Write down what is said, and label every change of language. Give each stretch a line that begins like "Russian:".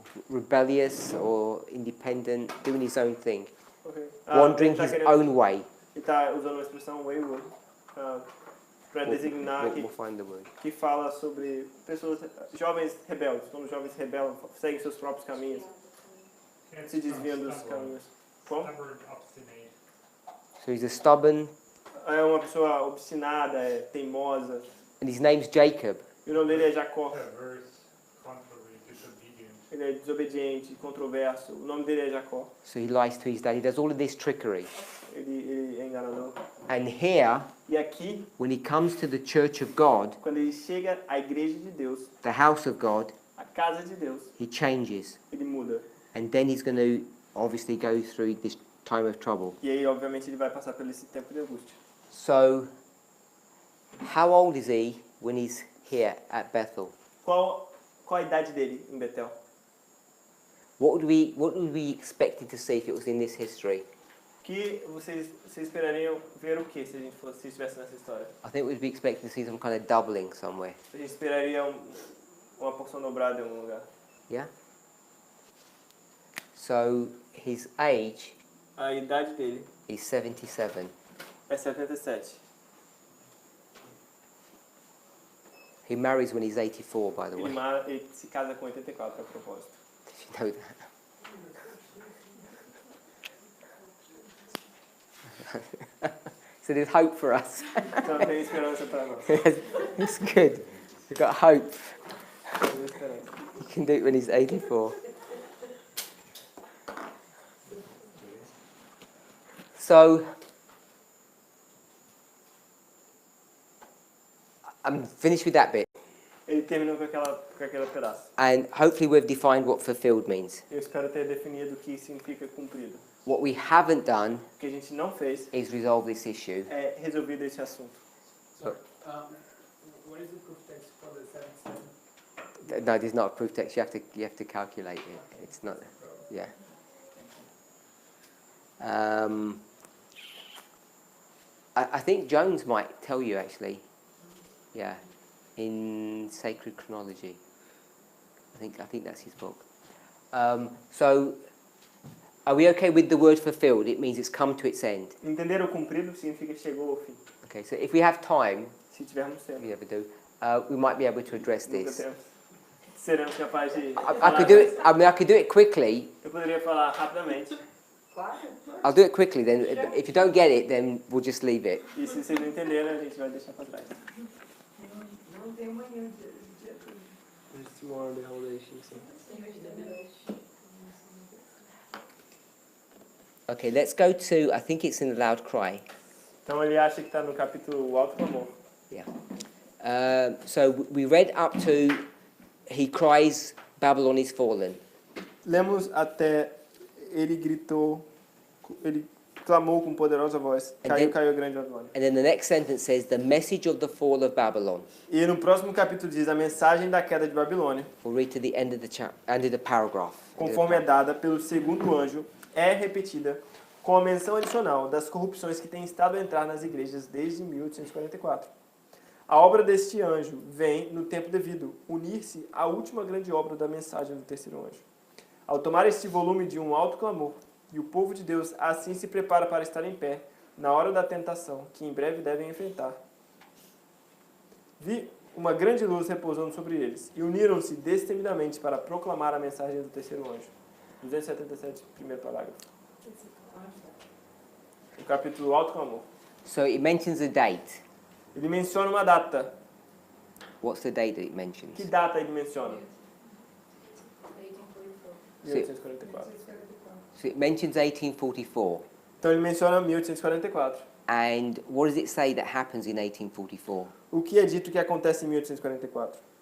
English: Rebellious or independent, doing his own thing. Okay. Wandering his own way.
Portuguese: Ele está usando uma expressão wayward para designar
English: We'll find the word.
Portuguese: que fala sobre pessoas, jovens rebeldes. Quando os jovens rebelam, seguem seus próprios caminhos, se desviam dos caminhos. Como?
English: Stubborn, obstinate. So he's a stubborn,
Portuguese: É uma pessoa obstinada, é teimosa.
English: and his name's Jacob.
Portuguese: E o nome dele é Jacó.
English: Perverse, contrary, disobedient.
Portuguese: Ele é desobediente, controverso. O nome dele é Jacó.
English: So he lies to his dad. He does all of this trickery.
Portuguese: Ele é enganador.
English: And here,
Portuguese: E aqui,
English: when he comes to the church of God,
Portuguese: quando ele chega à igreja de Deus,
English: the house of God,
Portuguese: a casa de Deus,
English: he changes.
Portuguese: ele muda.
English: And then he's going to obviously go through this time of trouble.
Portuguese: E aí, obviamente, ele vai passar por esse tempo de angústia.
English: So, how old is he when he's here at Bethel?
Portuguese: Qual a idade dele em Betel?
English: What would we expect to see if it was in this history?
Portuguese: Que vocês esperariam ver o que se a gente se estivesse nessa história?
English: I think we'd be expecting to see some kind of doubling somewhere.
Portuguese: A gente esperaria uma porção dobrada em algum lugar.
English: Yeah? So, his age
Portuguese: A idade dele
English: is 77.
Portuguese: é 77.
English: He marries when he's 84, by the way. Ele se casa com 84, a propósito. Did you know that? So there's hope for us.
Portuguese: Então tem esperança para nós.
English: It's good. We've got hope.
Portuguese: Tem esperança.
English: He can do it when he's 84. So, I'm finished with that bit.
Portuguese: Ele terminou com aquele pedaço.
English: And hopefully we've defined what fulfilled means.
Portuguese: Eu espero ter definido o que significa cumprido.
English: What we haven't done
Portuguese: O que a gente não fez
English: is resolve this issue.
Portuguese: é resolver esse assunto.
English: So, what is the proof text for the 77? No, there's not a proof text. You have to calculate it. It's not. Yeah. I think Jones might tell you actually. Yeah, in Sacred Chronology. I think that's his book. So Are we okay with the word fulfilled? It means it's come to its end.
Portuguese: Entenderam? Cumprido significa que chegou ao fim.
English: Okay, so if we have time,
Portuguese: Se tivermos tempo.
English: we never do, we might be able to address
Portuguese: Nunca
English: this.
Portuguese: temos. Seremos capazes de
English: I
Portuguese: falar
English: could do
Portuguese: disso.
English: it. I mean, I could do it quickly. Eu poderia falar rapidamente. I'll do it quickly. Then, if you don't get it, then we'll just leave it.
Portuguese: E se vocês não entenderem, a gente vai deixar para trás. Não tem manhã de
English: It's more the relation, sim. Okay, let's go to. I think it's in the loud cry.
Portuguese: Então ele acha que está no capítulo O Alto Clamor.
English: So we read up to. He cries, Babylon is fallen.
Portuguese: Lemos até ele gritou, ele clamou com poderosa voz. Caiu, caiu a grande Babilônia.
English: And then the next sentence says, the message of the fall of Babylon.
Portuguese: E no próximo capítulo diz a mensagem da queda de Babilônia,
English: We'll read to the end of the end of the paragraph.
Portuguese: conforme é dada pelo segundo anjo, é repetida com a menção adicional das corrupções que têm estado a entrar nas igrejas desde 1844. A obra deste anjo vem, no tempo devido, unir-se à última grande obra da mensagem do terceiro anjo. Ao tomar este volume de um alto clamor, e o povo de Deus assim se prepara para estar em pé, na hora da tentação, que em breve devem enfrentar. Vi uma grande luz repousando sobre eles, e uniram-se destemidamente para proclamar a mensagem do terceiro anjo. 277, primeiro parágrafo. O capítulo Alto Clamor.
English: So it mentions a date.
Portuguese: Ele menciona uma data.
English: What's the date that it mentions?
Portuguese: Que data ele menciona?
English: 1844.
Portuguese: 1844.
English: So it mentions 1844.
Portuguese: Então ele menciona 1844.
English: And what does it say that happens in 1844?
Portuguese: O que é dito que acontece em 1844?